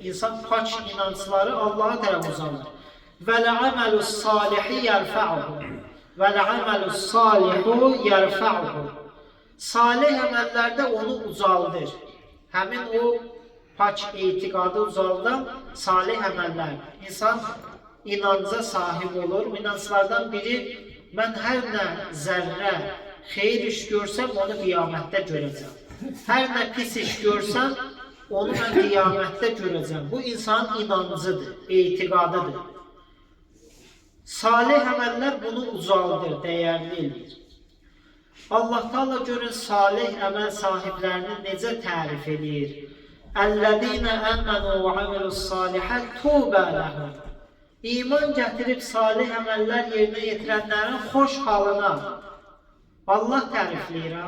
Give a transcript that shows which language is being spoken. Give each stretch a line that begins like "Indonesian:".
Azerbaijani: İnsan pak inancları Allaha tərəf ucalır.
Arabic: Vəl-əməlus salihi yərfə'uhu. Vəl-əməlus salihu yərfə'uhu.
Azerbaijani: Salih əməllərdə onu ucaldır. Həmin o pak etiqadı ucaldan salih əməllər. İnsan inanca sahib olur. İnanclardan biri, mən hər nə zərrə xeyir iş görsəm, onu qiyamətdə görəcəm. Hər nə pis iş görsəm, onu mən qiyamətdə görəcəm. Bu insanın inancıdır, etiqadıdır. Salih əməllər bunu ucaldır, dəyərli edir. Allah Teala görün salih əməl sahiblərini necə tərif edir.
Arabic: Əl-ləzīnə əmmənū və amilus salihət tūbə ləhum.
Azerbaijani: İman gətirib salih əməllər yerinə yetirənlərin xoş halına Allah tərifləyir.